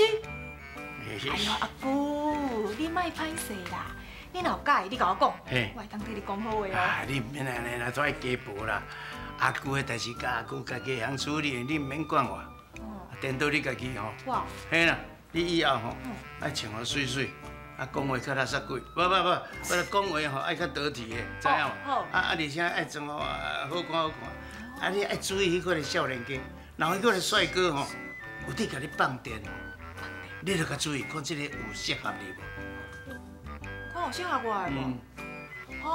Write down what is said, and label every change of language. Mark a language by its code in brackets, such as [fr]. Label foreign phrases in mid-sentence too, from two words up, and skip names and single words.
[nan] 哎呦，阿姑，你莫歹势啦，你若有介意，你甲我讲，我会当替你讲好话哦。啊，你唔免安尼啦，再加步啦。阿姑的代志，甲阿公家己通处理，你唔免管我。颠倒你家己吼。哇。嘿啦，你以后吼爱穿好水水，啊讲话较垃圾鬼，不，我讲话吼爱较得体的，知影无？好。而且爱装好好看。啊，你爱注意迄个少年家，然后迄个帅哥吼，有伫甲你放电哦。你著较注意，看这个有适合你无？看有适合我的无？